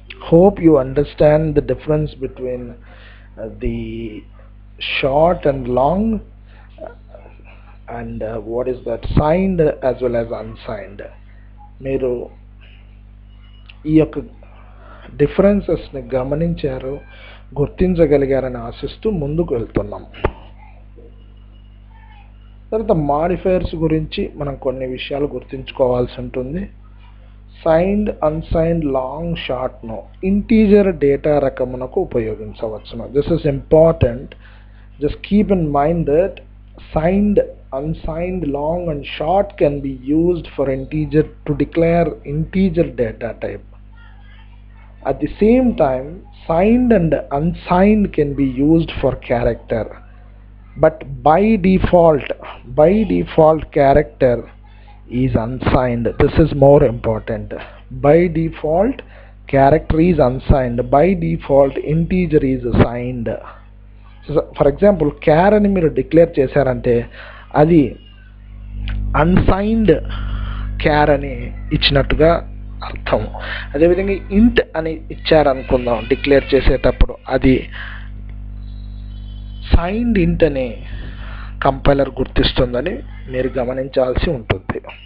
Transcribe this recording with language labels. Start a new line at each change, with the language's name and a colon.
English: Hope you understand the difference between the short and long and what is that signed as well as unsigned.
Telugu: మీరు ఈ యొక్క డిఫరెన్సెస్ని గమనించారు, గుర్తించగలిగారని ఆశిస్తూ ముందుకు వెళ్తున్నాం. తర్వాత మాడిఫైయర్స్ గురించి మనం కొన్ని విషయాలు గుర్తుంచుకోవాల్సి ఉంటుంది. Signed, unsigned, long, షార్ట్ను integer data రకమునకు ఉపయోగించవచ్చును.
English: This is important. Just keep in mind that signed, unsigned, long and short can be used for integer to declare integer data type. At the same time, signed and unsigned can be used for character, but by default character is unsigned. This is more important. By default character is unsigned, by default integer is signed.
Telugu: For example క్యార్ అని మీరు declare చేశారంటే అది unsigned క్యార్ అని ఇచ్చినట్టుగా అర్థం. అదేవిధంగా ఇంట్ అని ఇచ్చారనుకుందాం డిక్లేర్ చేసేటప్పుడు, అది సైన్డ్ ఇంట్ అని కంపైలర్ గుర్తిస్తుందని మీరు గమనించాల్సి ఉంటుంది.